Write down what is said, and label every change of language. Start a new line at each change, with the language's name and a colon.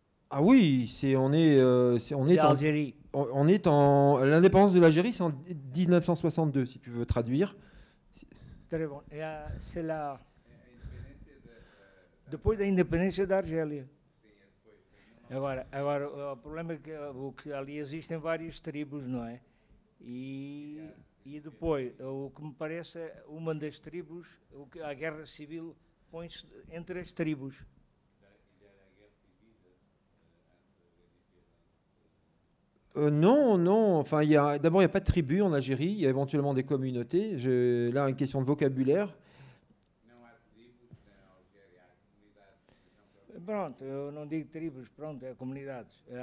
French: Ah oui, on est en l'indépendance de l'Algérie, c'est en 1962 si tu veux traduire. Très bon. C'est la
Portuguese: depois da independência da Argélia. Agora, o problema é que ali existem várias tribos, não é? E depois, o que me parece, uma das tribos, a guerra civil põe-se entre as tribos.
French: Non, non. Enfin, d'abord, il n'y a pas de tribu en Algérie. Il y a éventuellement des communautés. Là, une question de vocabulaire.
Portuguese: Pronto, eu não digo tribos, pronto, é comunidades.